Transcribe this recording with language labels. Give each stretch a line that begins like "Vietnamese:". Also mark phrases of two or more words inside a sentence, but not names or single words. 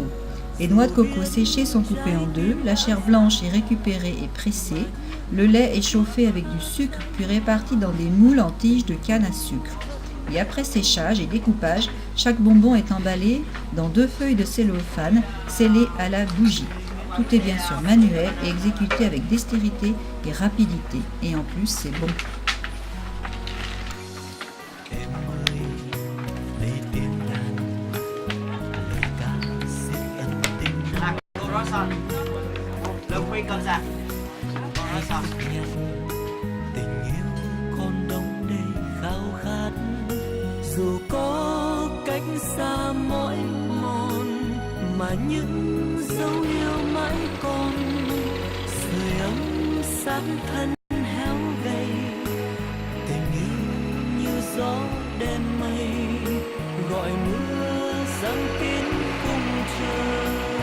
French: Les noix de coco séchées sont coupées en 2, la chair blanche est récupérée et pressée, le lait est chauffé avec du sucre puis réparti dans des moules en tiges de canne à sucre. Et après séchage et découpage, chaque bonbon est emballé dans 2 feuilles de cellophane scellées à la bougie. Tout est bien sûr manuel et exécuté avec dextérité et rapidité. Et en plus, c'est bon.
Vietnamese: em ơi lấy tiếng đàn lời ca xiết ân tình năm hãy chấp nhận tình yêu còn đông đầy khao khát dù có cách xa mỏi mòn mà những dấu yêu mãi còn sưởi ấm xác thân héo gầy tình yêu như gió đêm mây gọi mưa giăng kín cung trời.